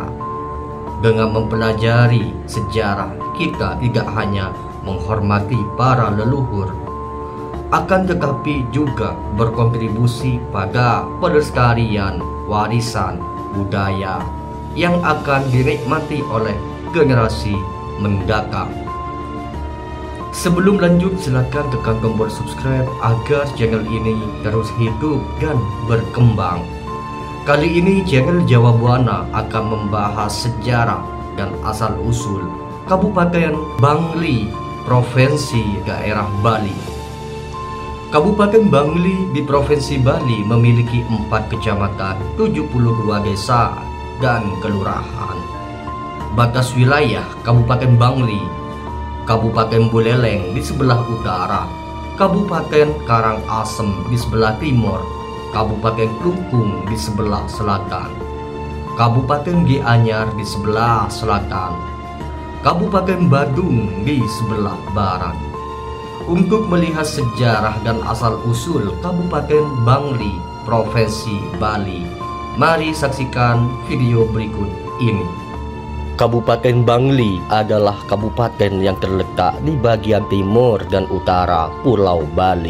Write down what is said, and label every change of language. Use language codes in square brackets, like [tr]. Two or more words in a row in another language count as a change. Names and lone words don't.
[id] Dengan mempelajari sejarah, kita tidak hanya menghormati para leluhur, akan tetapi juga berkontribusi pada pelestarian warisan budaya yang akan dinikmati oleh generasi mendatang. Sebelum lanjut, silakan tekan tombol subscribe agar channel ini terus hidup dan berkembang. Kali ini channel Jawa Buana akan membahas sejarah dan asal-usul Kabupaten Bangli, Provinsi Daerah Bali. Kabupaten Bangli di Provinsi Bali memiliki 4 kecamatan, 72 desa, dan kelurahan. Batas wilayah Kabupaten Bangli: Kabupaten Buleleng di sebelah utara, Kabupaten Karangasem di sebelah timur, Kabupaten Klungkung di sebelah selatan, Kabupaten Gianyar di sebelah selatan, Kabupaten Badung di sebelah barat. Untuk melihat sejarah dan asal-usul Kabupaten Bangli, Provinsi Bali, mari saksikan video berikut ini. Kabupaten Bangli adalah kabupaten yang terletak di bagian timur dan utara Pulau Bali.